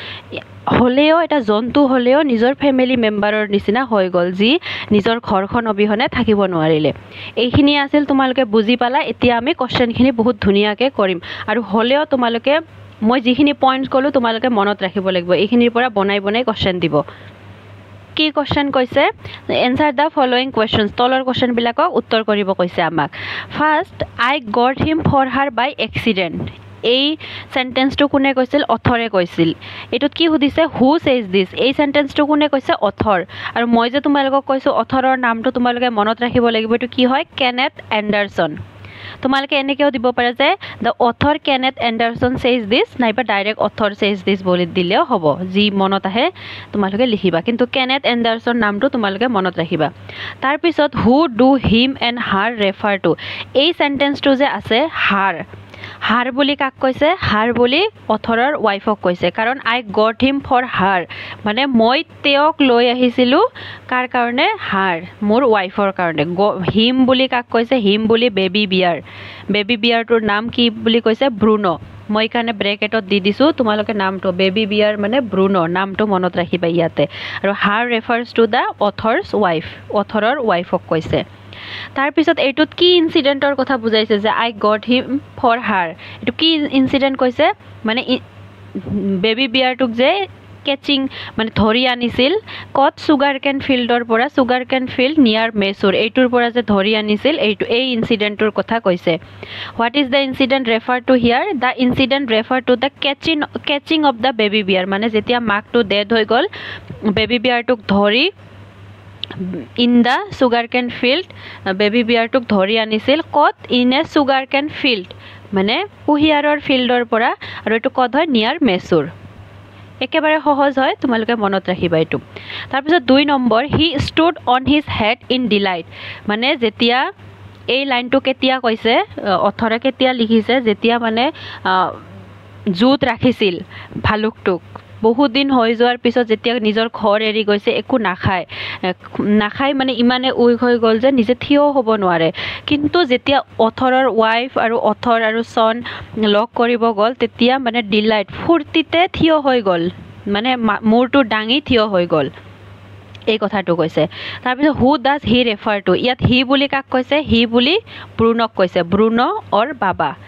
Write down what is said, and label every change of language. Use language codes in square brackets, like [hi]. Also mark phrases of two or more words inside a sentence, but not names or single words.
[as] হলেও এটা জন্তু হলেও নিজৰ [en] family member's [as] নিচিনা হৈ গ'ল যি নিজৰ ঘৰখন অবিহনে থাকিব নোৱাৰিলে এইখিনি আছিল তোমালোকে বুজি পালা এতিয়া আমি কোৱেশ্চনখিনি বহুত ধুনিয়াকে কৰিম আৰু হলেও তোমালোকে মই যিখিনি পইণ্টছ কলো তোমালোকে মনত ৰাখিব লাগিব এইখিনিৰ পৰা বনাই কোৱেশ্চন দিব কি কোৱেশ্চন কৈছে [en] answer the following questions [as] তলৰ কোৱেশ্চন বিলাকক উত্তৰ কৰিব কৈছে আমাক [en] first I got him for her by accident [as] এই সেন্টেন্সটো কোনে কৈছিল অথৰে কৈছিল এটুত কি সুধিছে [en] who says this [as] এই সেন্টেন্সটো কোনে কৈছে অথৰ আৰু মই যে তোমালোকক কৈছো অথৰৰ নামটো তোমালোকে মনত ৰাখিব লাগিব এটো কি হয় কেনেথ এণ্ডাৰসন তোমালোকে এনেকেও দিব পাৰে যে [en] the author Kenneth Anderson says this [as] নাইবা [en] direct author says this [as] বুলি দিলেও হ'ব যি মনত আহে তোমালোকে লিখিবা কিন্তু কেনেথ এণ্ডাৰসন নামটো তোমালোকে মনত ৰাখিবা তাৰ পিছত [en] who do him and her refer to [as] এই সেন্টেন্সটো যে আছে হার বুলি কাক কৈছে হার বুলি অথৰৰ ওয়াইফক কৈছে কাৰণ [en] I got him for her [as] মানে মই তেওক লৈ আহিছিলো কাৰ কাৰণে হার মোৰ ওয়াইফৰ কাৰণে হিম বুলি কাক কৈছে হিম বুলি [en] baby bear's [as] নাম কি বুলি কৈছে ব্ৰুনো মই কাৰণে ব্ৰেকেটত দি দিছো তোমালোকে নামটো [en] baby bear [as] মানে ব্ৰুনো নামটো মনত ৰাখিবা ইয়াতে আৰু [en] her refers to the author's wife [as] অথৰৰ ওয়াইফক কৈছে তাৰ পিছত এইটোত কি ইনসিডেন্টৰ কথা বুজাইছে যে [en] I got him for her [as] এটো কি ইনসিডেন্ট কৈছে মানে [en] baby bear [as] যে কেচিং মানে ধৰি আনিছিল কত [en] sugar cane field [as] পৰা [en] sugar cane field near Mysore [as] এইটোৰ পৰা যে ধৰি আনিছিল এইটো এই ইনসিডেন্টৰ কথা কৈছে [en] what is the incident refer to here the incident refer to the catching of the baby bear [as] মানে যেতিয়া মাকটো ডেড হৈ গ'ল [en] baby bear [as] ধৰি [en] in the sugar cane field baby bear [as] ধৰি আনিছিল কত [en] in a sugar cane field [as] মানে কুহিয়াৰৰ ফিল্ডৰ পৰা আৰু এইটো কত হয় [en] near Mysore [as] একেবাৰে সহজ হয় তোমালোকে মনত ৰাখিবা এইটো তাৰপিছত 2 নম্বৰ [en] he stood on his head in delight [as] মানে যেতিয়া এই লাইনটো কেতিয়া কৈছে অথৰে কেতিয়া লিখিছে যেতিয়া মানে জুত ৰাখিছিল ভালুকটোক বহুত দিন হৈ যোৱাৰ পিছত যেতিয়া নিজৰ ঘৰ এৰি গৈছে একো নাখায় মানে ইমানে উইক হৈ গ'ল যে নিজে থিয় হ'ব নোৱাৰে কিন্তু যেতিয়া অথৰৰ ওয়াইফ আৰু অথৰ আৰু সন লক কৰিব গ'ল তেতিয়া মানে ডিলাইট ফুৰ্তিতে থিয় হৈ গ'ল মানে মূৰটো ডাঙি থিয় হৈ গ'ল এই কথাটো কৈছে তাৰপিছত [en] who does he refer to [as] ইয়াত হি বুলি কাক কৈছে হি বুলি ব্ৰুনক কৈছে ব্ৰুনো অৰ বাবা